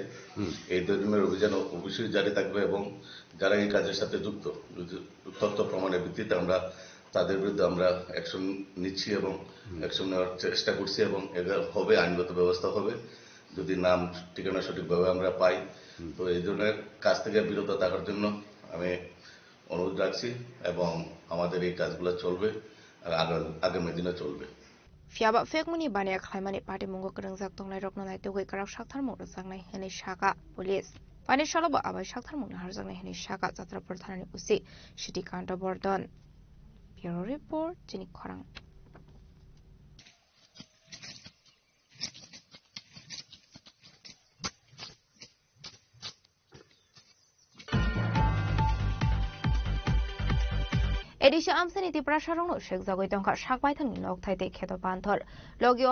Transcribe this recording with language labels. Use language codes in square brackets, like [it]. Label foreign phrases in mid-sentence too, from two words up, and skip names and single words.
[bn] এই ধরনের অভিযান অবশ্যই জারি থাকবে এবং যারা এই কাজের সাথে যুক্ত তথ্য প্রমাণের ভিত্তিতে আমরা তাদের বিরুদ্ধে আমরা অ্যাকশন নিচ্ছি এবং অ্যাকশন নেওয়ার চেষ্টা করছি এবং এটা হবে, আইনগত ব্যবস্থা হবে যদি নাম ঠিকানা সঠিকভাবে আমরা পাই। তো এই ধরনের কাজ থেকে বিরত থাকার জন্য আমি অনুরোধ রাখছি এবং আমাদের এই কাজগুলো চলবে আর আগামী দিনে চলবে। [trp] Fiaba fekmuni bania khlaimani party mungo krengjak tongnai roknai tugui karak shakthar mung jangnai hene shaka police pani shalaba abai shakthar mung harjangnai hene shaka Jatrapur thanani usi Shittikanta Bordon. [en] Bureau report [trp] Jini Khorang. Edisha Amsani Tiprasharong Shek Zagoitonka Shakbaitan Loktai Keto Panthor, Logio